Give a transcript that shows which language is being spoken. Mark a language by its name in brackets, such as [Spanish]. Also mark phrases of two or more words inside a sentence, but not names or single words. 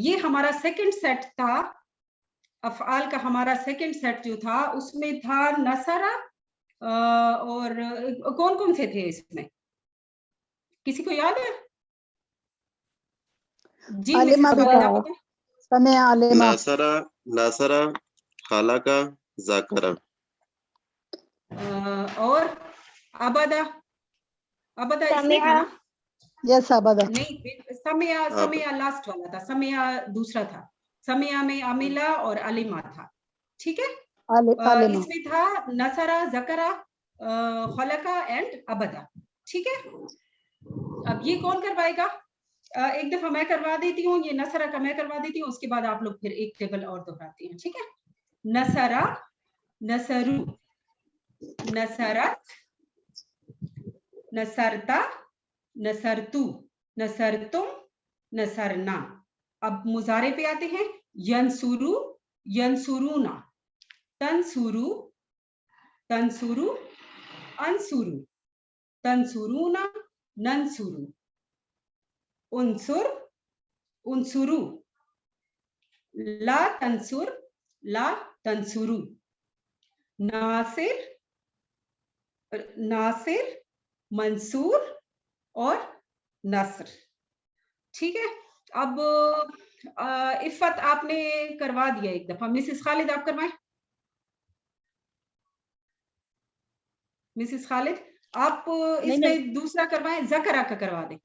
[Hindi] ये हमारा सेकंड सेट था, अफ़आल का हमारा सेकंड सेट जो था उसमें था नसरा, और कौन कौन से थे इसमें, किसी को याद है? जी आलिमा भी खालिद, था, आप बताएं। समय आलिमा, [Arabic] نصر، نصر، خلق، ذكر. [Hindi] और अबदा, अबदा इसमें था ना? यस आबादा, नहीं, समिया, समिया लास्ट वाला था, समिया दूसरा था। समिया में अमिला और अलिमा था, ठीक है। आलिमा, इसमें था [Arabic] نصر، ذكر، خلق [Hindi] एंड अबदा, ठीक है। अब ये कौन करवाएगा? एक दफा मैं करवा देती हूँ, ये नसरा का मैं करवा देती हूँ, उसके बाद आप लोग फिर एक टेबल और दोहराते हैं, ठीक है। [Arabic] نصر، نصروا، نصرت، نصرتا، نصرت، نصرتم، نصرنا. [Hindi] अब मुजारे पे आते हैं। [Arabic] ينصر، ينصرون، تنصر، تنصر، أنصر، تنصرون، ننصر، انصر، انصروا، لا تنصر، لا تنصروا, ناصر، ناصر، منصور [Hindi] और नस्र, ठीक है। अब इफ़त आपने करवा दिया एक दफा, मिसेस खालिद आप करवाएं। मिसेस खालिद आप इसमें दूसरा करवाएं, ज़करा का करवा दें।